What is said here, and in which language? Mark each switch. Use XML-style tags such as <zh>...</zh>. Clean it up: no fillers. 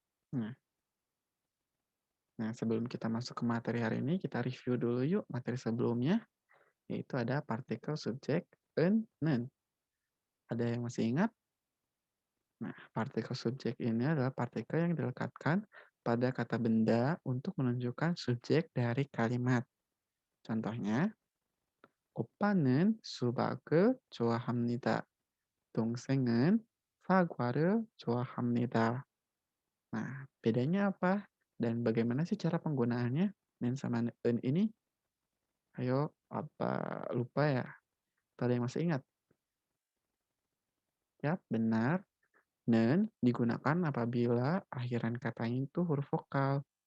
<id>Nah, nah, sebelum kita masuk ke materi hari ini, kita review dulu yuk materi sebelumnya, yaitu ada partikel subjek nen. Ada yang masih ingat? Nah, partikel subjek ini adalah partikel yang dilekatkan pada kata benda untuk menunjukkan subjek dari kalimat. Contohnya,</id> <ko>오빠는 수박을 좋아합니다. 동생은 사과를 좋아합니다.</ko> <id>Nah, bedanya apa? Dan bagaimana sih cara penggunaannya? Men sama en ini? Ayo, apa lupa ya? Atau ada yang masih ingat? Ya, benar. Nen digunakan apabila akhiran katanya itu huruf vokal.</id>